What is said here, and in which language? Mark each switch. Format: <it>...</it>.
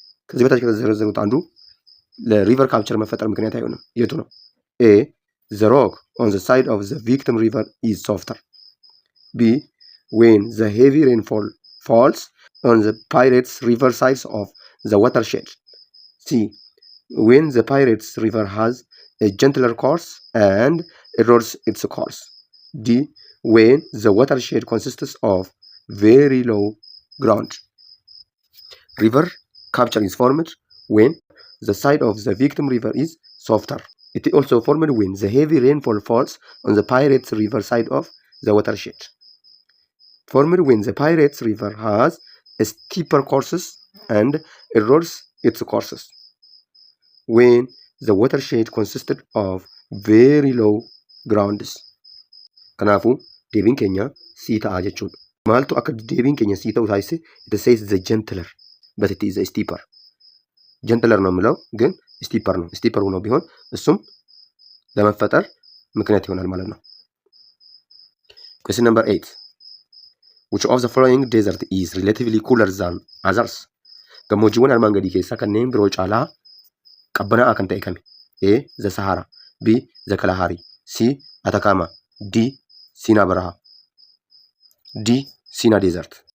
<am>ከዚህ በታች ከተዘረዘሩት አንዱ ለሪቨር ካፕቸር መፈጠር ምክንያት አይሆንም። የቱ ነው?</am> <en>A. The rock on the side of the victim river is softer. B. When the heavy rainfall falls on the Pirates River sides of the watershed. C. When the Pirates River has a gentler course and erodes its course. D. When the watershed consists of very low ground. River capture is formed when the side of the victim river is softer. It is also formed when the heavy rainfall falls on the Pirates River side of the watershed. Formed when the Pirates River has a steeper courses and erodes its courses. When the watershed consisted of very low grounds.</en> <om>Kanaafuu deebiin keenya sii ta'a jechuudha. Maaltu akka deebiin keenya sii ta'u taasise?</om> <en>It says the gentler but it is a steeper.</en> <am>Gentler ነው የምለው ግን steeper ነው። steeper ሆኖ ቢሆን እሱም ለመፈጠር ምክንያት ይሆናል ማለት ነው።</am> <en>Question number 8. Which of the following desert is relatively cooler than others?</en> <om>Gammoojjiiwwan armaan gadii keessaa kanneen biroo caalaa qabbanaa'aa kan ta'e kami?</om> <en>A. The Sahara, B. The Kalahari, C. Atacama, D. Sina Baraha. D. Sina Desert.</en>